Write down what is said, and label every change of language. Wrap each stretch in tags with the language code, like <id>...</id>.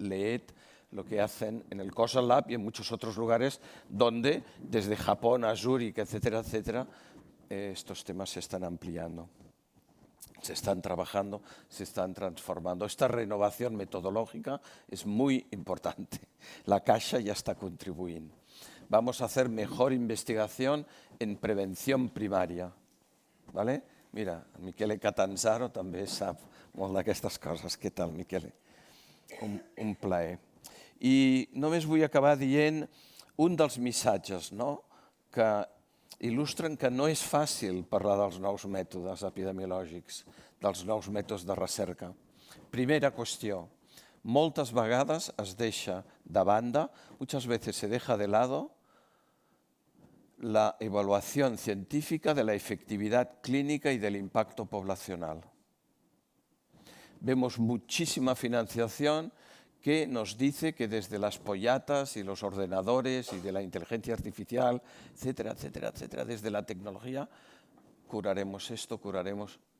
<es>Leed lo que hacen en el COSAL Lab y en muchos otros lugares donde, desde Japón a Zúrich, etcétera, etcétera, estos temas se están ampliando, se están trabajando, se están transformando. Esta renovación metodológica es muy importante. La Caixa ya está contribuyendo. Vamos a hacer mejor investigación en prevención primaria. ¿Vale?</es> <ca>Mira, Miquele Catanzaro també sap molt d'aquestes coses. Què tal, Miquele? Un plaer. I només vull acabar dient un dels missatges, no?, que il·lustren que no és fàcil parlar dels nous mètodes epidemiològics, dels nous mètodes de recerca. Primera qüestió, moltes vegades es deixa de banda,</ca> <es>muchas veces se deja de lado, la evaluación científica de la efectividad clínica y del impacto poblacional. Vemos muchísima financiación que nos dice que desde las pollatas y los ordenadores y de la inteligencia artificial, etcétera, etcétera, etcétera, desde la tecnología, curaremos esto, curaremos.</es>